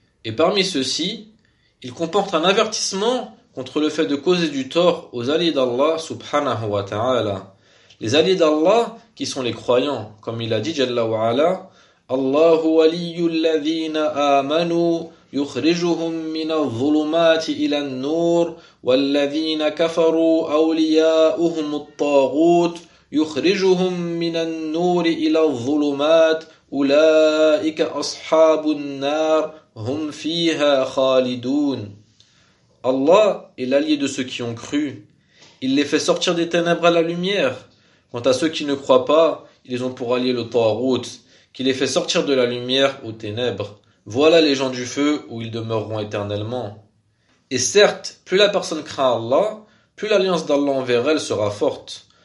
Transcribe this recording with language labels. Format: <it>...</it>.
<fr>Et parmi ceux-ci, il comporte un avertissement contre le fait de causer du tort aux alliés d'Allah, subhanahu wa ta'ala. Les alliés d'Allah qui sont les croyants, comme il a dit, jalla wa ala,</fr> <ar>Allahu waliyyul ladhina amanu. يخرجهم من الظلمات إلى النور والذين كفروا أولياؤهم الطاغوت يخرجهم من النور إلى الظلمات أولئك أصحاب النار هم فيها خالدون.</ar> <fr>Allah est l'allié de ceux qui ont cru. Il les fait sortir des ténèbres à la lumière. Quant à ceux qui ne croient pas, ils les ont pour alliés le Tâğût, qui les fait sortir de la lumière aux ténèbres. Voilà les gens du feu où ils demeureront éternellement. Et certes, plus la personne craint Allah, plus l'alliance d'Allah envers elle sera forte.</fr>